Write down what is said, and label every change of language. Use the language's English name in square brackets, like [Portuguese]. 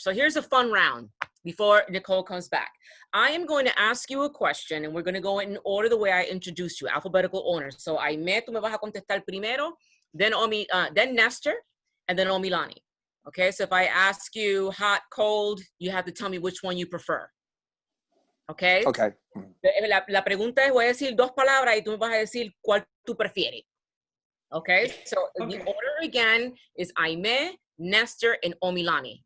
[English] So here's a fun round before Nicole comes back. I am going to ask you a question, and we're going to go in order the way I introduced you, alphabetical order. [Spanish] So Aimee, tú me vas a contestar primero, [English] then Nestor, and then Omilani. Okay, so if I ask you hot, cold, you have to tell me which one you prefer. Okay? Okay. [Spanish] La pregunta es, voy a decir dos palabras y tú me vas a decir cuál tú prefieres. [English] Okay, so the order again is Aimee, Nestor, and Omilani.